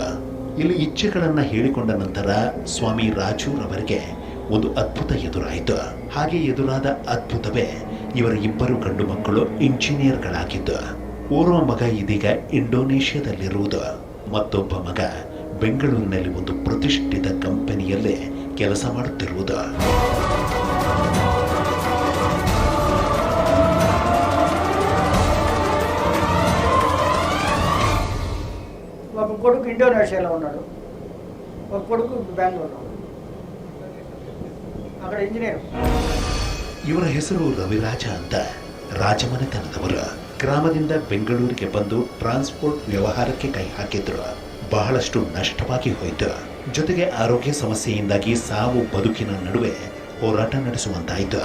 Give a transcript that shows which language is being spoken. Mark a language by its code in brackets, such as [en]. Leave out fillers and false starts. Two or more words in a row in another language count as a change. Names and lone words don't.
[kn] ಇಲ್ಲಿ ಇಚ್ಛೆಗಳನ್ನ ಹೇಳಿಕೊಂಡ ನಂತರ ಸ್ವಾಮಿ ರಾಜುರವರಿಗೆ ಒಂದು ಅದ್ಭುತ ಎದುರಾಯಿತು. ಹಾಗೆ ಎದುರಾದ ಅದ್ಭುತವೇ ಇವರ ಇಬ್ಬರು ಗಂಡು ಮಕ್ಕಳು ಇಂಜಿನಿಯರ್ಗಳಾಗಿದ್ದು. ಓರ್ವ ಮಗ ಇದೀಗ ಇಂಡೋನೇಷ್ಯಾದಲ್ಲಿರುವುದು, ಮತ್ತೊಬ್ಬ ಮಗ ಬೆಂಗಳೂರಿನಲ್ಲಿ ಒಂದು ಪ್ರತಿಷ್ಠಿತ ಕಂಪನಿಯಲ್ಲೇ ಕೆಲಸ ಮಾಡುತ್ತಿರುವುದು. [te] ఒక కొడుకు ఇండోనేషియాలో ఉన్నాడు, ఒక కొడుకు బెంగళూరులో, అక్కడ ఇంజనీర్. [kn] ಇವರ ಹೆಸರು ರವಿರಾಜ ಅಂತ. ರಾಜಮನೆತನದವರು. ಗ್ರಾಮದಿಂದ ಬೆಂಗಳೂರಿಗೆ ಬಂದು ಟ್ರಾನ್ಸ್ಪೋರ್ಟ್ ವ್ಯವಹಾರಕ್ಕೆ ಕೈ ಹಾಕಿದ್ರು. ಬಹಳಷ್ಟು ನಷ್ಟವಾಗಿ ಹೋಯಿತು. ಜೊತೆಗೆ ಆರೋಗ್ಯ ಸಮಸ್ಯೆಯಿಂದಾಗಿ ಸಾವು ಬದುಕಿನ ನಡುವೆ ಹೋರಾಟ ನಡೆಸುವಂತಾಯಿತು.